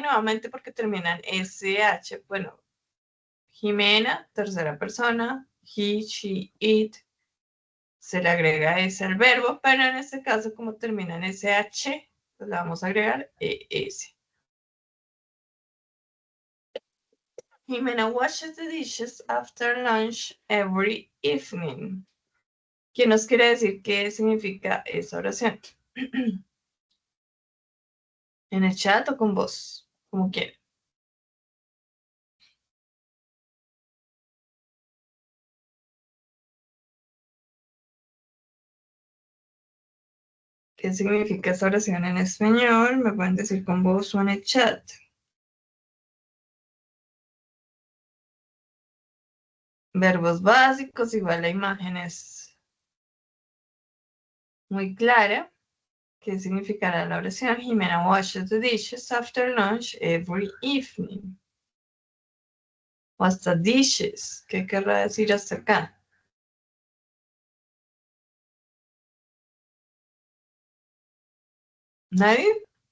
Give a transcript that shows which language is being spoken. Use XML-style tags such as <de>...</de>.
<es>Nuevamente porque terminan SH. Bueno, Jimena, tercera persona.</es> <en>He, she, it.</en> <es>Se le agrega S al verbo, pero en este caso, como termina en SH, pues le vamos a agregar ES.</es> <en>Jimena washes the dishes after lunch every evening.</en> <es>¿Qué nos quiere decir qué significa esa oración? En el chat o con voz, como quieran. ¿Qué significa esa oración en español? Me pueden decir con voz o en el chat. Verbos básicos, igual la imagen es muy clara. ¿Qué significará la oración?</es> <en>Jimena washes the dishes after lunch every evening.</en> <es>O hasta dishes. ¿Qué querrá decir hasta acá? ¿Nadie?</es>